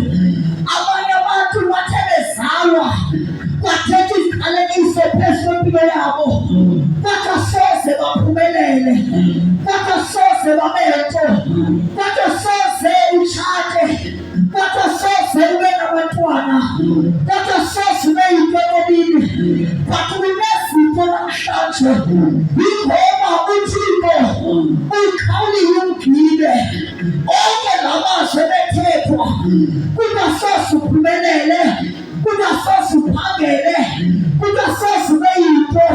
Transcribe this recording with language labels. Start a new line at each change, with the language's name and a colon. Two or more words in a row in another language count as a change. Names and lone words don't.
Xhosa: Abanye abantu bathe bezalwa kwathetha iziqalekiso phezu kwempilo yabo, kodwa soze baphumelele, kodwa soze babento, kodwa soze utshate, kodwa soze ube nabantwana, kodwa soze ube yinto emibili. But kunezinto namhlanje, yingoba uThixo ukhawulile umgibe. Onke lamazwi ebethethwa kodwa soze uphumelele, kodwa soze uphangele, kodwa soze ube yinto.